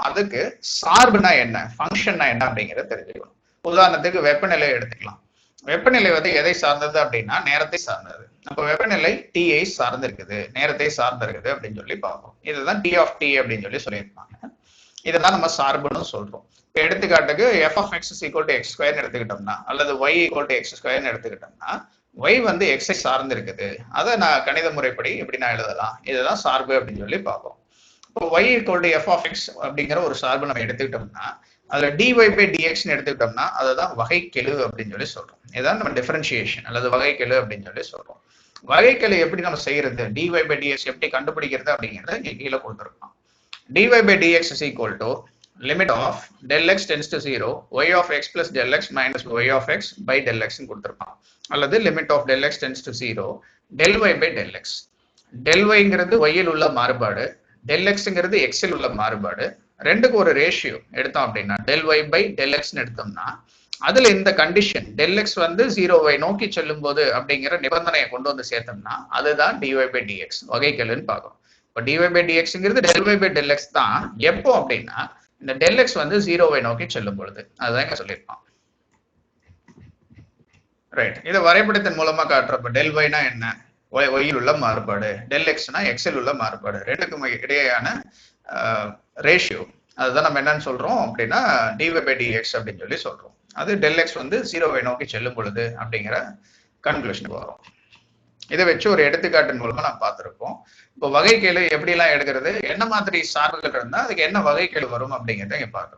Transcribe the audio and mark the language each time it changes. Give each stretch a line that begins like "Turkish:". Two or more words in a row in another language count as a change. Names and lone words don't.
Tamil: அதுக்கு சார்புனா என்ன, ஃபங்க்ஷன்னா என்ன அப்படிங்கிறத தெரிஞ்சுக்கணும். உதாரணத்துக்கு வெப்பநிலை எடுத்துக்கலாம். வெப்பநிலை வந்து எதை சார்ந்தது அப்படின்னா நேரத்தை சார்ந்தது. அப்ப வெப்பநிலை T-ஐ சார்ந்து இருக்குது, நேரத்தை சார்ந்து இருக்குது அப்படின்னு சொல்லி பார்ப்போம். இதுதான்
English: T of T
Tamil: அப்படின்னு சொல்லி சொல்லியிருப்பாங்க. இதைதான் நம்ம சார்புன்னு சொல்றோம். இப்ப எடுத்துக்காட்டுக்கு
English: f of x is equal to x square
Tamil: எடுத்துக்கிட்டோம்னா, அல்லது
English: y equal to x square
Tamil: எடுத்துக்கிட்டோம்னா, y வந்து x-ஐ சார்ந்து இருக்குது. அதை நான் கணித முறைப்படி எப்படி நான் எழுதலாம், இதுதான் சார்பு அப்படின்னு சொல்லி பார்ப்போம். இப்போ
English: y equal to f of x
Tamil: அப்படிங்கிற ஒரு சார்பு நம்ம எடுத்துக்கிட்டோம்னா அதுல
English: dy by dx
Tamil: எடுத்துக்கிட்டோம்னா அதுதான் வகைக்கெழு அப்படின்னு சொல்லி சொல்றோம். இதுதான் நம்ம டிஃபரன்ஷியேஷன் அல்லது வகைக்கெழு அப்படின்னு சொல்லி சொல்றோம். வகைக்கெழு எப்படி நம்ம செய்யறது,
English: dy by dx
Tamil: எப்படி கண்டுபிடிக்கிறது அப்படிங்கிறத இங்க கீழே கொடுத்துருக்கோம்.
English: dy by dx is equal to limit of del x tends to 0 y of x plus del x minus y of x by del x
Tamil: ன்னு கொடுத்துருப்பான்.
English: அல்லது limit of del x tends to 0 del y by del x. del y-
Tamil: ங்கிறது y-இல் உள்ள மாறுபாடு,
English: del x-
Tamil: ங்கிறது x-இல் உள்ள மாறுபாடு. ரெண்டுக்கு ஒரு ரேஷியோ எடுத்தோம் அப்படின்னா
English: del y by del x
Tamil: எடுத்தோம்னா அதுல இந்த கண்டிஷன்
English: del x
Tamil: வந்து 0-வை நோக்கி செல்லும் போது அப்படிங்கிற நிபந்தனையை கொண்டு வந்து சேர்த்தோம்னா அதுதான்
English: dy by dx
Tamil: வகைக்கெழுன்னு பார்க்கணும். இப்போ
English: dy by dxங்கிறது del y by del x
Tamil: தான். எப்போ அப்படின்னா இந்த
English: del x
Tamil: வந்து 0-வை நோக்கி செல்லும் பொழுது. அதுதான் இங்க சொல்லியிருப்பான். ரைட், இதை வரைபடத்தின் மூலமா காட்டுறப்ப
English: del y-
Tamil: னா என்ன, y-இல் உள்ள மாறுபாடு,
English: del x-
Tamil: னா x-இல் உள்ள மாறுபாடு, ரெண்டுக்கும் இடையேயான ரேஷியோ, அதுதான் நம்ம என்னன்னு சொல்றோம் அப்படின்னா
English: dy by dx
Tamil: அப்படின்னு சொல்லி சொல்றோம். அது
English: del x
Tamil: வந்து 0-வை நோக்கி செல்லும் பொழுது அப்படிங்கிற கன்க்ளூஷனுக்கு வரும். இதை வச்சு ஒரு எடுத்துக்காட்டின் மூலமா நம்ம பார்த்திருக்கோம். இப்போ வகைக்கெழு எப்படி எல்லாம் எடுக்கிறது, என்ன மாதிரி சார்புகள் இருந்தா அதுக்கு என்ன வகைக்கெழு வரும் அப்படிங்கிறத இங்க பார்க்கணும்.